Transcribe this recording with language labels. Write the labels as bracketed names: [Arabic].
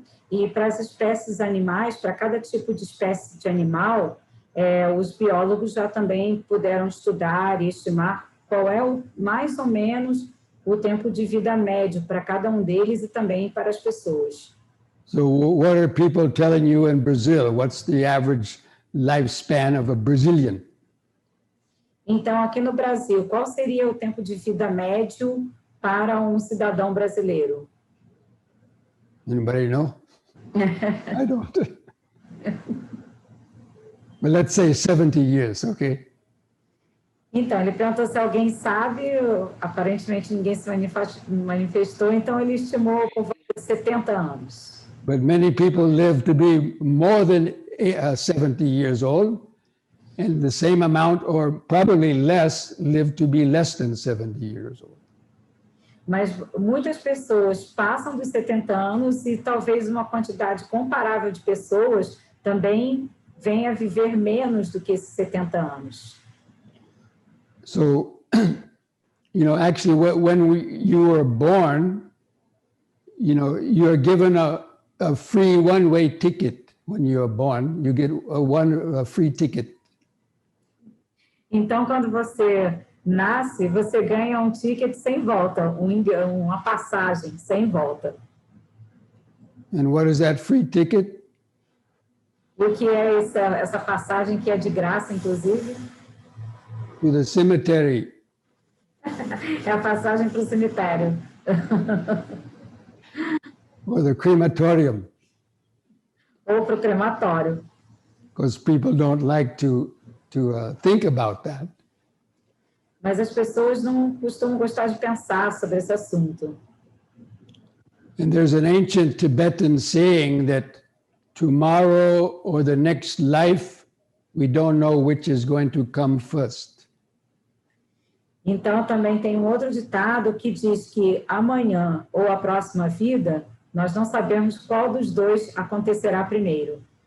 [Portuguese] E para as espécies animais, para cada tipo de espécie de animal, os biólogos já também puderam estudar e estimar qual é mais ou menos o tempo de vida médio para cada um deles e também para as pessoas. [English] So what are people telling you in Brazil? What's the average lifespan of a Brazilian? [Portuguese] Então, aqui no Brasil, qual seria o tempo de vida médio para um cidadão brasileiro? [English] Anybody know? I don't. But let's say 70 years, okay? [Portuguese] Então, ele perguntou se alguém sabe, aparentemente ninguém se manifestou, então ele estimou por volta de 70 anos. [English] But many people live to be more than 70 years old, and the same amount, or probably less, live to be less than 70 years old. [Portuguese] Mas muitas pessoas passam dos 70 anos e talvez uma quantidade comparável de pessoas também venha a viver menos do que esses 70 anos. [English] So, actually, when you were born, you're given a free one-way ticket when you are born. You get a free ticket. [Portuguese] Então, quando você nasce, você ganha um ticket sem volta, uma passagem sem volta. [English] And what is that free ticket? [Portuguese] E o que é essa passagem que é de graça, inclusive? [English] To the cemetery. [Portuguese] É a passagem para o cemitério. [English] Or the crematorium. [Portuguese] Ou para o crematório. [English] Because people don't like to think about that. [Portuguese] Mas as pessoas não costumam gostar de pensar sobre esse assunto. [English] And there's an ancient Tibetan saying that tomorrow or the next life, we don't know which is going to come first. [Portuguese] Então, também tem um outro ditado que diz que amanhã ou a próxima vida, nós não sabemos qual dos dois acontecerá primeiro.